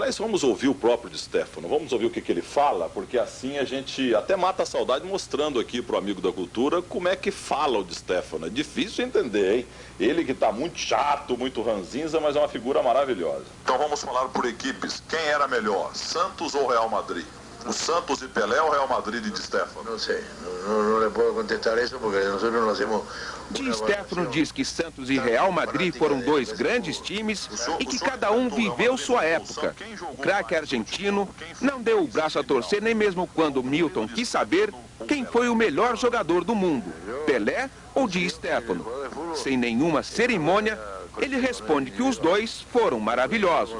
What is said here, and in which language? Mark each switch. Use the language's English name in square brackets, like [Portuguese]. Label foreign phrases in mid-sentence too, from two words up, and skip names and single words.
[Portuguese] Aliás, vamos ouvir o próprio Di Stéfano, vamos ouvir o que ele fala, porque assim a gente até mata a saudade mostrando aqui pro amigo da cultura como é que fala o Di Stéfano. É difícil entender, hein? Ele que tá muito chato, muito ranzinza, mas é uma figura maravilhosa. Então vamos falar por equipes. Quem era melhor, Santos ou Real Madrid? O Santos de Pelé ou Real Madrid de Di Stéfano? Não sei, não le posso contestar isso porque nós não hacemos... Di Stéfano diz que Santos e Real Madrid foram 2 grandes times e que cada um viveu sua época. O craque argentino não deu o braço a torcer nem mesmo quando Milton quis saber quem foi o melhor jogador do mundo, Pelé ou Di Stéfano. Sem nenhuma cerimônia, ele responde que os 2 foram maravilhosos.